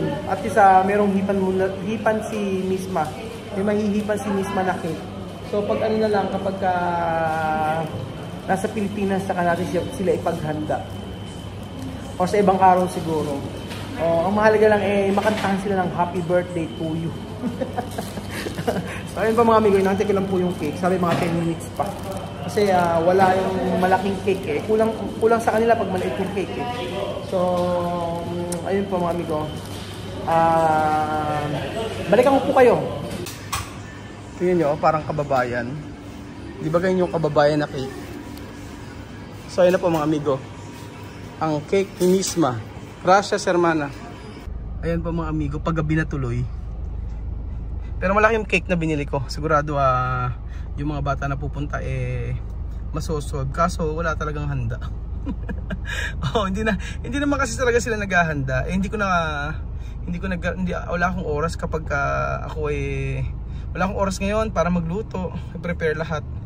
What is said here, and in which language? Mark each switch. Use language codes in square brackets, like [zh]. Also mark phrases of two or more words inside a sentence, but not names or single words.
[tl] At isa, merong hipan si Misma. May mahihipan si Misma na cake. So, pag ano na lang, kapag nasa Pilipinas, saka natin sila ipaghanda. O sa ibang araw siguro. Ang mahalaga lang eh makantahan sila ng [en] happy birthday to you. [tl] So ayun pa mga amigo, inantay ko lang po yung cake. Sabi mga 10 minutes pa. Kasi wala yung malaking cake eh. Kulang sa kanila pag maliit yung cake eh. So ayun po mga amigo. Balikan ko po kayo. Tingnan nyo, parang kababayan. Di ba ganyan yung kababayan na cake? So ayun na po mga amigo. Ang cake ni Misma. [es] Gracias, hermana. [tl] Ayan po mga amigo, paggabi na tuloy. Pero malaki yung cake na binili ko. Sigurado yung mga bata na pupunta masosob. Kaso wala talagang handa. Hindi naman kasi talaga sila naghahanda. Wala akong oras kapag wala akong oras ngayon para magluto, i-prepare lahat.